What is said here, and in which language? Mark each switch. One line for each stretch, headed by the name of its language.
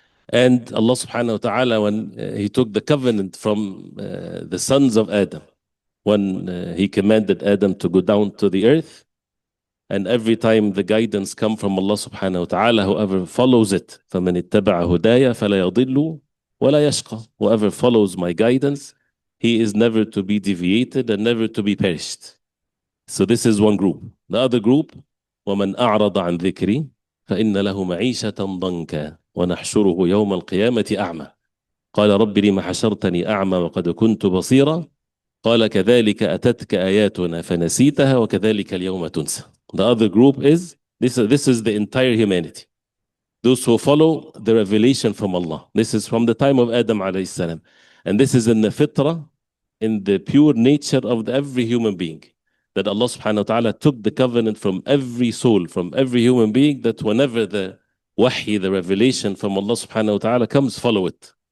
English: And Allah subhanahu wa ta'ala, when He took the covenant from the sons of Adam, when He commanded Adam to go down to the earth, and every time the guidance come from Allah subhanahu wa ta'ala, whoever follows it,
Arabic: فَمَنِ اتَّبَعَ هُدَايَ فَلَا يَضِلُّ وَلَا يَشْقَى.
English: Whoever follows my guidance, he is never to be deviated and never to be perished. So this is one group. The other group,
Arabic: وَمَنْ أَعْرَضَ عَنْ ذِكْرِي فَإِنَّ لَهُ مَعِيشَةً ضَنْكًا وَنَحْشُرُهُ يَوْمَ الْقِيَامَةِ أَعْمَى قال رب لم حشرتني أعمى وقد كنت بصيرا قال كذلك أتتك آياتنا فنسيتها وكذلك اليوم تنسى.
English: The other group is, this is the entire humanity. Those who follow the revelation from Allah. This is from the time of Adam alayhi salam. And this is in the fitrah, in the pure nature of every human being. That Allah subhanahu wa ta'ala took the covenant from every soul, from every human being, that whenever the wahy, the revelation from Allah subhanahu wa ta'ala comes, follow it.